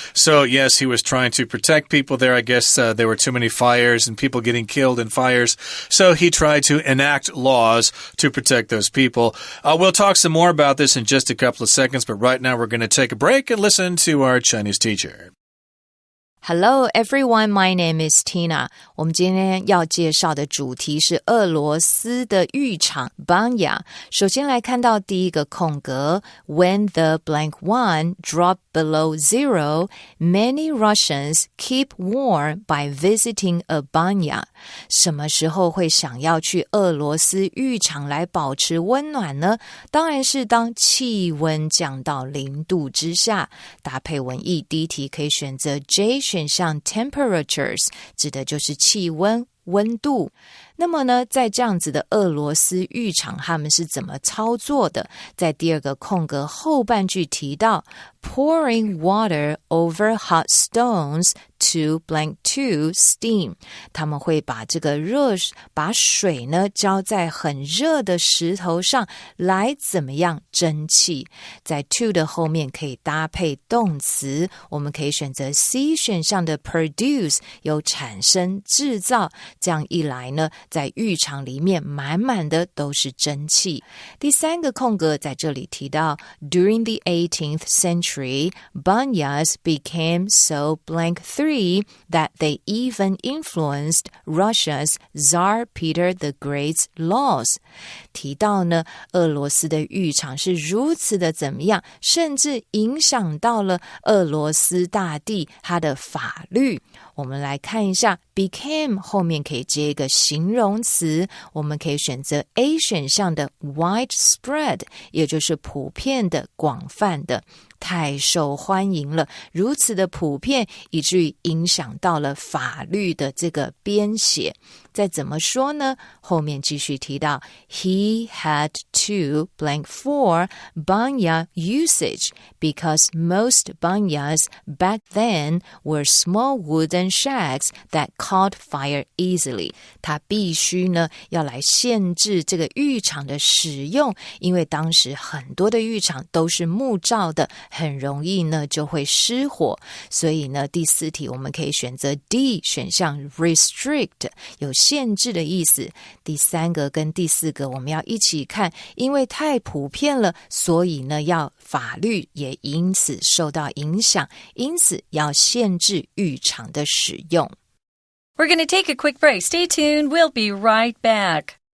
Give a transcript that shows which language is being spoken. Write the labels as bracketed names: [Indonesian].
[English] So, yes, he was trying to protect people there. I guess there were too many fires and people getting killed in fires. So he tried to enact laws to protect those people. We'll talk some more about this in just a couple of seconds, but right now we're going to take a break and listen to our Chinese teacher. Hello everyone, my name is Tina. [Chinese] 我们今天要介绍的主题是俄罗斯的浴场 Banya. 首先来看到第一个空格 [English] When the blank one drop below zero, many Russians keep warm by visiting a banya. [Chinese] 什么时候会想要去俄罗斯浴场来保持温暖呢？当然是当气温降到0度之下。搭配文意，第一题可以选择 J 选项 temperatures 指的就是气温温度。那么呢，在这样子的俄罗斯浴场他们是怎么操作的？在第二个空格后半句提到 [English] pouring water over hot stones to blank to steam. [Chinese] 他们会把这个把水呢浇在很热的石头上来怎么样蒸汽。在 to 的后面可以搭配动词，我们可以选择 C 选项的 produce 有产生制造，这样一来呢在浴场里面满满的都是蒸汽。第三个空格在这里提到 [English] During the 18th century, banyas became so blank 3 that they even influenced Russia's Tsar Peter the Great's laws. [Chinese] 提到呢，俄罗斯的浴场是如此的怎么样，甚至影响到了俄罗斯大帝他的法律。我们来看一下 became 后面可以接一个形容词，我们可以选择 A 选项的 widespread， 也就是普遍的、广泛的，太受欢迎了，如此的普遍以至于影响到了法律的这个编写。再怎么说呢？后面继续提到 [English] He had to blank for banya usage because most banyas back then were small wooden shacks that caught fire easily. [Chinese] 他必须呢要来限制这个浴场的使用，因为当时很多的浴场都是木造的，很容易呢就会失火。所以呢第4题我们可以选择 D 选项 restrict， 有限制的意思。第3个跟第4个我们要一起看，因为太普遍了，所以呢要法律也因此受到影响，因此要限制浴场的使用。 [English] We're going to take a quick break. Stay tuned. We'll be right back.